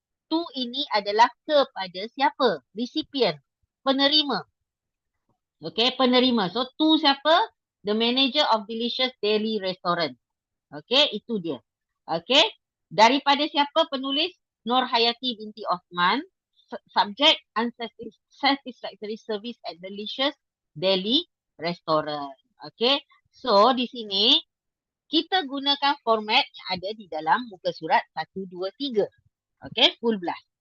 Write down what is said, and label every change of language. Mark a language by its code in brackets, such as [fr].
[ms] To ini adalah kepada siapa? [en] Recipient. Penerima. Okay, penerima. So, to siapa? The manager of delicious daily restaurant. [ms] Okay, itu dia. Okay, daripada siapa penulis? Nurhayati binti Osman. [en] Subject, unsatisfactory service at delicious daily restaurant. [ms] Okay, so di sini kita gunakan format yang ada di dalam muka surat 1, 2, 3. Okay, [en] full blast.